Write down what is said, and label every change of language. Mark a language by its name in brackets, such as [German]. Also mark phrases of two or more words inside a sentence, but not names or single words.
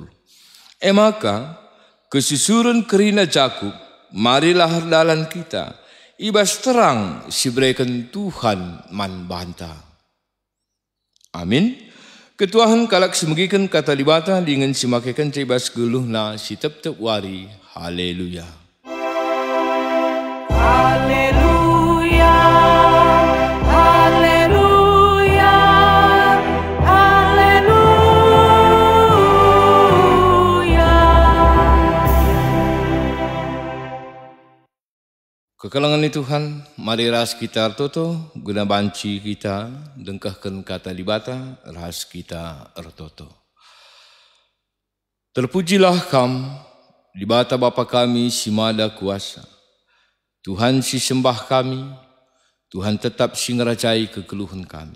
[Batak Karo] Maka kesusuran kerina Jakub, marilah dalan kita. Ibas terang si berikan Tuhan man banta. Amin. Ketuahan kalak semegikan kata libata dengan simakekan cebas geluh na si tep-tep wari. Haleluya. Haleluya. Haleluya. Haleluya. Kekalangan ni Tuhan, mari ras kita ertoto, guna banci kita, dengkahkan kata libata, ras kita ertoto. Terpujilah kam, libata Bapa kami si mada kuasa. Tuhan si sembah kami, Tuhan tetap si ngerajai kekeluhan kami.